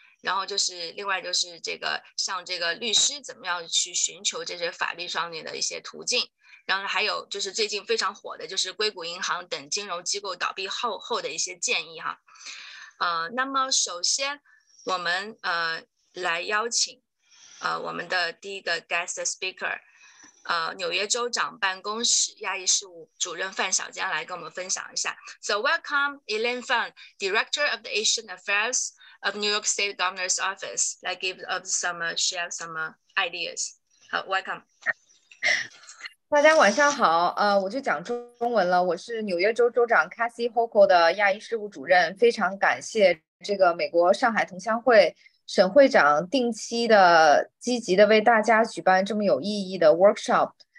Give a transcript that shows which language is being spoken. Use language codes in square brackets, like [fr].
[zh] 然后就是另外就是这个像这个律师怎么样去寻求这些法律上面的一些途径，然后还有就是最近非常火的就是硅谷银行等金融机构倒闭后的一些建议哈。那么首先我们来邀請我們的第一個 guest speaker，紐約州長辦公室亞裔事務主任范小江來跟我們分享一下。 [en] So welcome Elaine Fan, Director of the Asian Affairs of New York State Governor's Office, like give share some ideas. Welcome. [zh] 大家晚上好，我就讲中文了。我是纽约州州长 Kathy Hochul 的亚裔事务主任，非常感谢这个美国上海同乡会沈会长定期的积极的为大家举办这么有意义的 workshop。